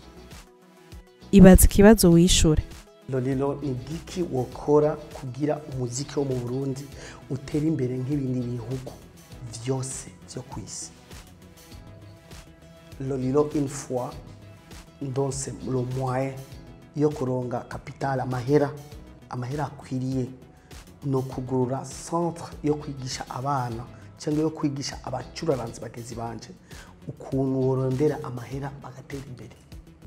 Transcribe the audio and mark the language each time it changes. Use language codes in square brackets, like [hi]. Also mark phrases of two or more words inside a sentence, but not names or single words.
[rn] Ibaza ikibazo wishure. Lolilo ni giki wokora kugira umuziki wo mu Burundi utera imbere nk'ibindi bihugu vyose byo kwisi? Lolilo [fr] une fois [rn] ndonse [fr] le moyen [rn] yo kuronga capital amahera akwiriye no kugurura centre yo kwigisha abana cyangwa yo kwigisha abacuraranzi bagezi banje ukuntu worondera amahera bagatera imbere.